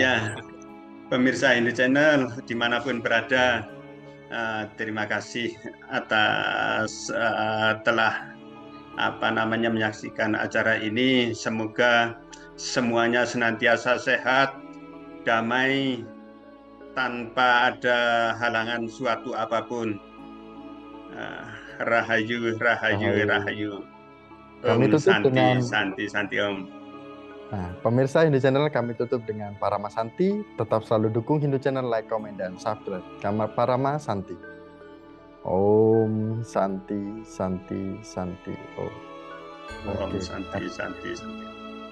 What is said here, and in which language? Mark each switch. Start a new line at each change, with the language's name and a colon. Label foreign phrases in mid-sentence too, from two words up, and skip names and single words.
Indonesian: Ya, pemirsa Hindu channel dimanapun berada, terima kasih atas telah menyaksikan acara ini. Semoga semuanya senantiasa sehat, damai, tanpa ada halangan suatu apapun. Rahayu, rahayu, rahayu. Kami Om tutup Santi, dengan
Sanskrit: Santi, Santi Om.
Indonesian: Nah, pemirsa Hindu Channel kami tutup dengan
Sanskrit: Parama Santi.
Indonesian: Tetap selalu dukung Hindu Channel,
English: like, comment,
Indonesian: dan subscribe.
Sanskrit: Parama Santi. Om Santi, Santi, Santi. Om Santi, Santi, Santi.